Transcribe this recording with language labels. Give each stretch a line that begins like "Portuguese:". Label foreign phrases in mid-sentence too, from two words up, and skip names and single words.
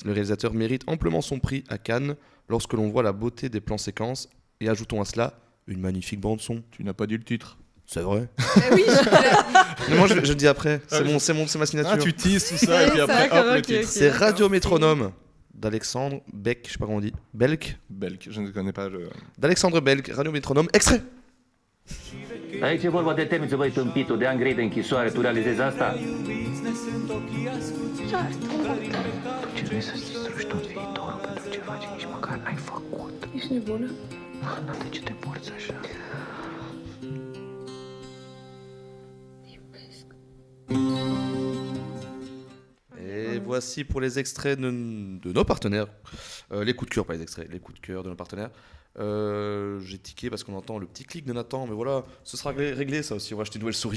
French: Le réalisateur mérite amplement son prix à Cannes lorsque l'on voit la beauté des plans séquences, et ajoutons à cela une magnifique bande-son. Tu n'as pas dit le titre. C'est vrai. Oui, mais moi je le dis après, c'est ma signature. Ah, tu teases tout ça et puis après hop le titre. C'est Radio Métronome d'Alexandre Beck, je sais pas comment on dit. Belk, je ne connais pas. D'Alexandre Belk, Radio Métronome, extrait.
Romanian: Aici e vorba de temniță, băi, tâmpitul, de ani grei de închisoare, tu realizezi asta? Cernesă distrugi tot viitorul pentru ceva ce nici măcar n-ai făcut. Ești nebună? De ce te porți așa?
French: Et voici pour les extraits de nos partenaires. Les coups de cœur, pas les extraits, les coups de cœur de nos partenaires. J'ai tiqué parce qu'on entend le petit clic de Nathan, mais voilà, ce sera réglé ça aussi. On va acheter une nouvelle souris.